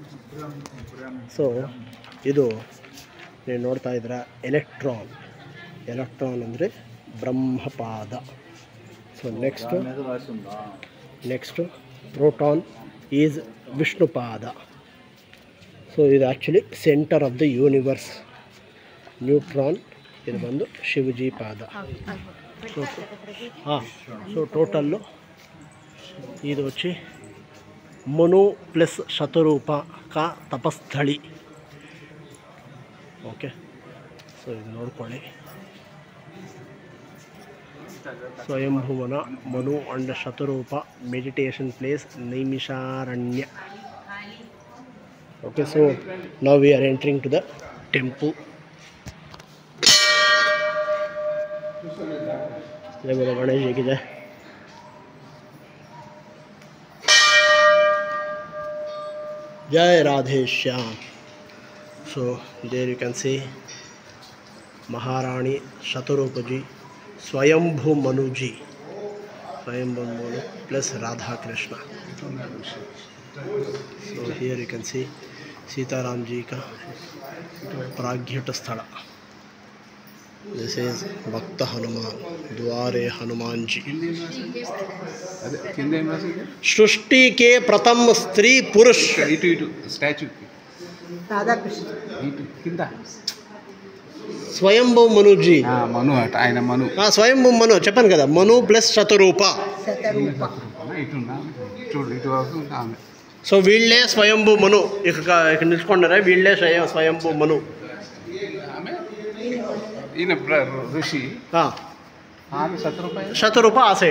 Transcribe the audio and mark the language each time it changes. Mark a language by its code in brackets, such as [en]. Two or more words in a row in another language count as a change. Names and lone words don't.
[kn] ಸೊ ಇದು ನೀವು ನೋಡ್ತಾ ಇದ್ದೀರಾ ಎಲೆಕ್ಟ್ರಾನ್ ಅಂದರೆ ಬ್ರಹ್ಮಪಾದ. [en] so next proton is ವಿಷ್ಣುಪಾದ. ಸೊ ಇದು actually center of the universe. [kn] ನ್ಯೂಟ್ರಾನ್ ಇದು ಬಂದು ಶಿವಜಿ ಪಾದ. [en] so total [te] ఇది వచ్చి మను ప్లస్ శతరూప కా తపస్థళి. [en] okay, so ఇది ನೋಡ್ಕೊಳ್ಳಿ. ಸ್ವಯಂಭುವನ ಮನು ಅಂಡ್ ಶತರೂಪ meditation place ನೈಮಿಷಾರಣ್ಯ. okay, so now we are entering to the temple. [hi] जय बोलो गणेश जी की जय. जय राधे श्याम. [en] So there you can see Maharani Shatarupa ji, Swayambhu Manu ji, Swayambhu Manu plus Radha Krishna. So here you can see Sitaram [hi] जी का प्रज्ञाता स्थल. [en] This is Bhakta Hanuman, Dware Hanuman ji. [hi] सृष्टि के प्रथम स्त्री पुरुष. स्टैच्यू राधा कृष्ण स्वयंभू मनु जी. मनु अट आयन मनु. [te] स्वयंभू मनु చెప్పాను కదా, మను ప్లస్ శతరూప. సో వీళ్ళే స్వయంభూ మను. ఇక్కడ నిల్చుకున్నారా, వీళ్ళే స్వయంభూ మను. ఈయన ఋషి. శతరూప ఆ సైడ్